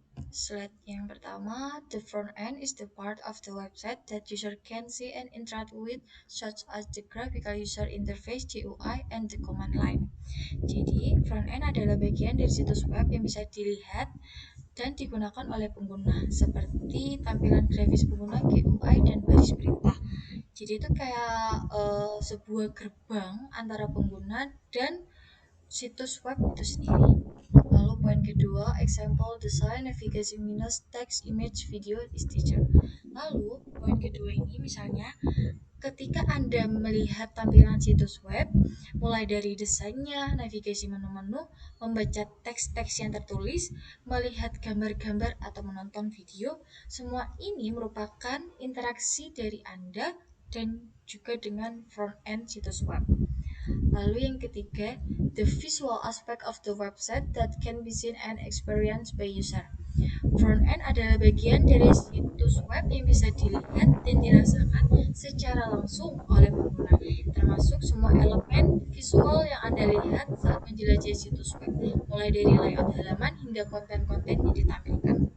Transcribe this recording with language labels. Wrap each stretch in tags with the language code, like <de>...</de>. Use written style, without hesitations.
<en>Slide yang pertama, the front end is the part of the website that user can see and interact with, such as the graphical user interface (GUI) and the command line.</en> <id>Jadi, front end adalah bagian dari situs web yang bisa dilihat dan digunakan oleh pengguna, seperti tampilan grafis pengguna, GUI, dan baris perintah. Jadi itu kayak sebuah gerbang antara pengguna dan situs web itu sendiri. Lalu poin kedua,</id> <en>example design, navigation menus, text, image, video, is teacher.</en> <id>Lalu poin kedua ini misalnya ketika Anda melihat tampilan situs web, mulai dari desainnya, navigasi menu-menu, membaca teks-teks yang tertulis, melihat gambar-gambar atau menonton video, semua ini merupakan interaksi dari Anda dan juga dengan front end situs web. Lalu yang ketiga,</id> <en>the visual aspect of the website that can be seen and experienced by user.</en> <id>Front end adalah bagian dari situs web yang bisa dilihat dan dirasakan secara langsung oleh pengguna, termasuk semua elemen visual yang Anda lihat saat menjelajahi situs web, mulai dari layout halaman hingga konten-konten yang ditampilkan.</id>